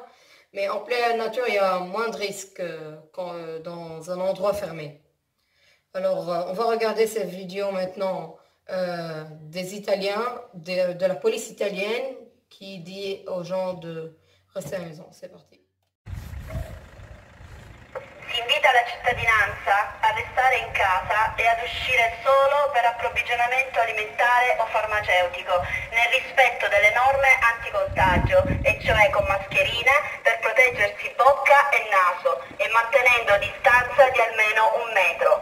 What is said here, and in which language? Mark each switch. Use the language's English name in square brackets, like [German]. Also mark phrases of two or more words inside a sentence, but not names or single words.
[French] Mais en pleine nature, il y a moins de risques dans un endroit fermé. Alors, on va regarder cette vidéo maintenant des Italiens, de la police italienne, qui dit aux gens de rester à la maison. C'est parti. [Italian] Si invita la cittadinanza a restare in casa e ad uscire solo per approvvigionamento alimentare o farmaceutico, nel rispetto delle norme anticontagio, e cioè con mascherine per proteggersi bocca e naso e mantenendo distanza di almeno 1 metro.